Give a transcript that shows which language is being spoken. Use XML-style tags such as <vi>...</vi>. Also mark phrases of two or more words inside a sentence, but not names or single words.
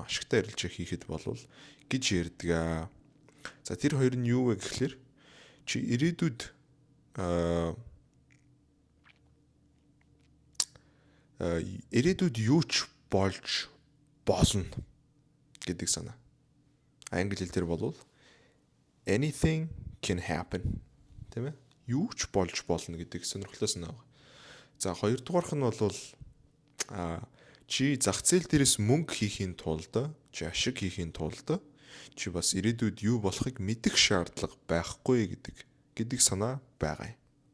<mn>Ашигтай арилжаа хийхэд болвол гэж ярьдаг. За тэр хоёр нь юу вэ гэхэлэр чи ирээдүйд юу ч болж болно гэдэг санаа. Англи хэлээр болвол</mn> <en>anything can happen.</en> <mn>Тийм ээ? Юу ч болж болно гэдэг сонирхолтой санаа байна. За хоёрдугаарх нь болвол чи зах зээл дээрээс мөнгө хийхийн тулд, чи ашиг хийхийн тулд чи бас ирээдүйд юу болохыг мэдэх шаардлага байхгүй гэдэг санаа байгаа юм.</mn>